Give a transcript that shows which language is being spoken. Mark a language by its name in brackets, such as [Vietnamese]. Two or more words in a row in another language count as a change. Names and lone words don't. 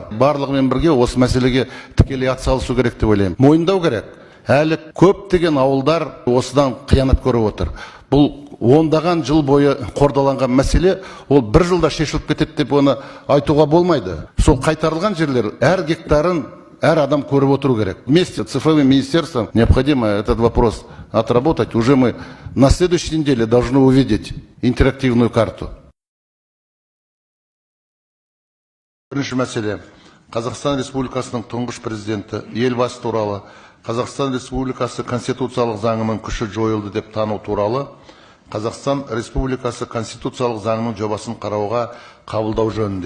[Kazakh] Барлығымен бірге осы мәселеге тікелей атсалысу керек деп ойлаймын. Мойындау керек. Әлі көптеген ауылдар осыдан қиянат көріп отыр. Бұл ондаған жыл бойы қордаланған мәселе, ол бір жылда шешіліп кетеді деп оны айтуға болмайды. Сол қайтарылған жерлер әр гектарын әр адам көріп отыру керек. [Russian] Вместе с цифровым министерством необходимо этот вопрос отработать. Уже мы на следующей неделе должны увидеть интерактивную карту. [Kazakh] Бірінші мәселе. Қазақстан Республикасының тұңғыш президенті елбасы туралы Қазақстан Республикасы конституциялық заңының күші жойылды деп тану туралы Қазақстан Республикасы конституциялық заңының жобасын қарауға қабылдау жөнінде.